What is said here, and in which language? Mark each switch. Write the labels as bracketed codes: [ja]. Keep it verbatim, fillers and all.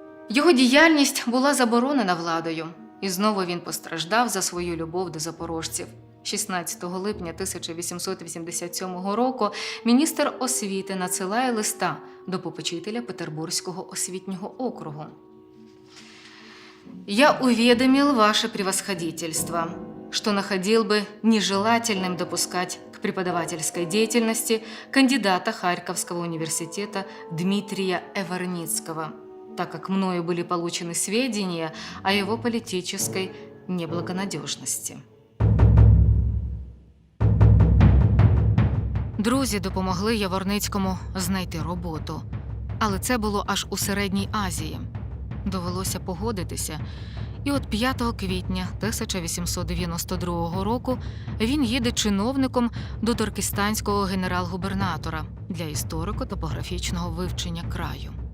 [uk] Його діяльність була заборонена владою, і знову він постраждав за свою любов до запорожців. шістнадцятого липня тисяча вісімсот вісімдесят сьомого року міністр освіти надсилає листа до попечителя Петербурзького освітнього округу. [ru] «Я уведомил ваше превосходительство, что находил бы нежелательным допускать к преподавательской деятельности кандидата Харьковского университета Дмитрия Эворницкого, так как мною были получены сведения о его политической неблагонадежности». [uk] Друзі допомогли Яворницькому знайти роботу. Але це було аж у Середній Азії. Довелося погодитися. І от п'ятого квітня тисяча вісімсот дев'яносто другого року він їде чиновником до туркестанського генерал-губернатора для історико-топографічного вивчення краю.